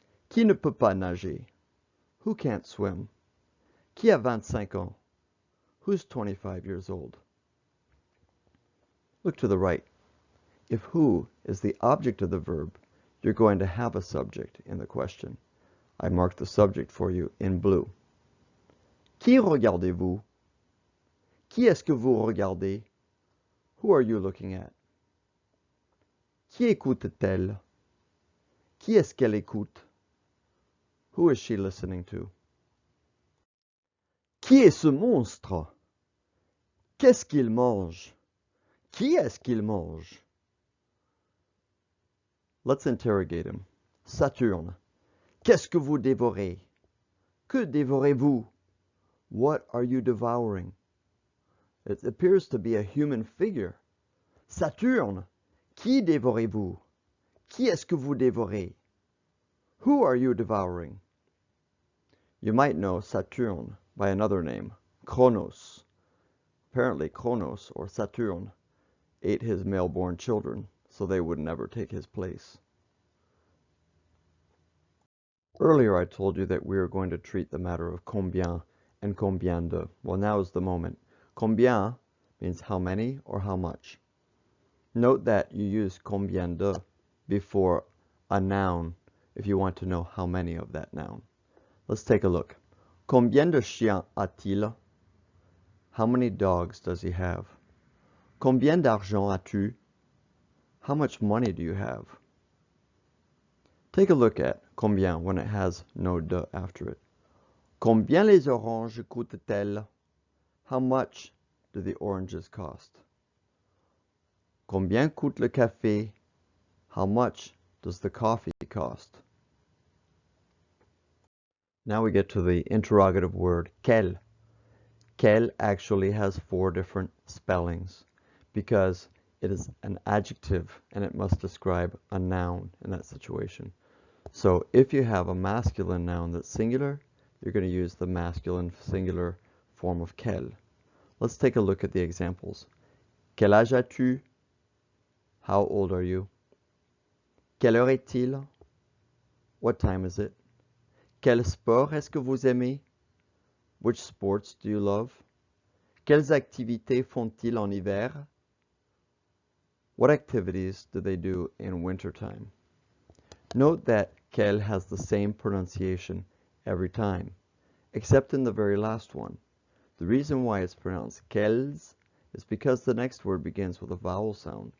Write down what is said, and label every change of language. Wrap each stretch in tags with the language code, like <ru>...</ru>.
<fr>Qui ne peut pas nager?</fr> <en>Who can't swim?</en> <fr>Qui a 25 ans?</fr> <en>Who's 25 years old? Look to the right. If who is the object of the verb, you're going to have a subject in the question. I marked the subject for you in blue.</en> <fr>Qui regardez-vous? Qui est-ce que vous regardez?</fr> <en>Who are you looking at?</en> <fr>Qui écoute-t-elle? Qui est-ce qu'elle écoute?</fr> <en>Who is she listening to?</en> <fr>Qui est ce monstre? Qu'est-ce qu'il mange? Qui est-ce qu'il mange?</fr> <en>Let's interrogate him. Saturne.</en> <fr>Qu'est-ce que vous dévorez? Que dévorez-vous?</fr> <en>What are you devouring? It appears to be a human figure.</en> <fr>Saturne. Qui dévorez-vous? Qui est-ce que vous dévorez?</fr> <en>Who are you devouring? You might know Saturn by another name, Kronos. Apparently Kronos, or Saturn, ate his male-born children, so they would never take his place. Earlier I told you that we were going to treat the matter of combien and combien de. Well, now is the moment. Combien means how many or how much. Note that you use combien de before a noun if you want to know how many of that noun. Let's take a look.</en> <fr>Combien de chiens a-t-il?</fr> <en>How many dogs does he have?</en> <fr>Combien d'argent as-tu?</fr> <en>How much money do you have? Take a look at combien when it has no de after it.</en> <fr>Combien les oranges coûtent-elles?</fr> <en>How much do the oranges cost?</en> <fr>Combien coûte le café?</fr> <en>How much does the coffee cost? Now we get to the interrogative word quel. Quel actually has 4 different spellings because it is an adjective and it must describe a noun in that situation. So if you have a masculine noun that's singular, you're going to use the masculine singular form of quel. Let's take a look at the examples.</en> <fr>Quel âge as-tu?</fr> <en>How old are you?</en> <fr>Quelle heure est-il?</fr> <en>What time is it?</en> <fr>Quel sport est-ce que vous aimez?</fr> <en>Which sports do you love?</en> <fr>Quelles activités font-ils en hiver?</fr> <en>What activities do they do in wintertime? Note that quel has the same pronunciation every time, except in the very last one. The reason why it's pronounced quelles is because the next word begins with a vowel sound.</en>